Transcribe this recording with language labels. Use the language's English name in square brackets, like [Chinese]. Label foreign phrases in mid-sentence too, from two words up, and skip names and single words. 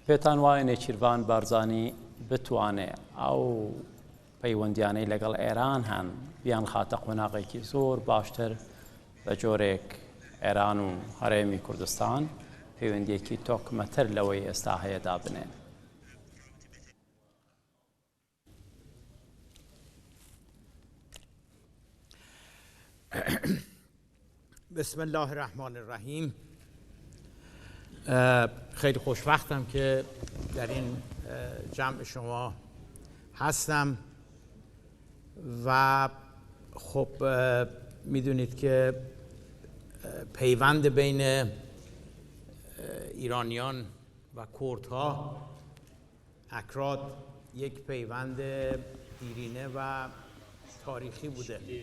[Central Kurdish] پێتان وایە نێچیروان بارزانی بتوانێت ئەو پەیوەندیانەی لەگەڵ ئێران هەن بیان خاتە قۆناغێکی زۆر باشتر بە جۆرێک ئێران و هەرێمی کوردستان پەیوەندیەکی تۆکمەتر لەوەی ئێستا هەیە دابنێن. [Arabic] بسم الله الرحمن الرحیم. [Persian] خیلی خوشبختم که در این جمع شما هستم و خب میدونید که پیوند بین ایرانیان و کردها اکراد یک پیوند دیرینه و تاریخی بوده.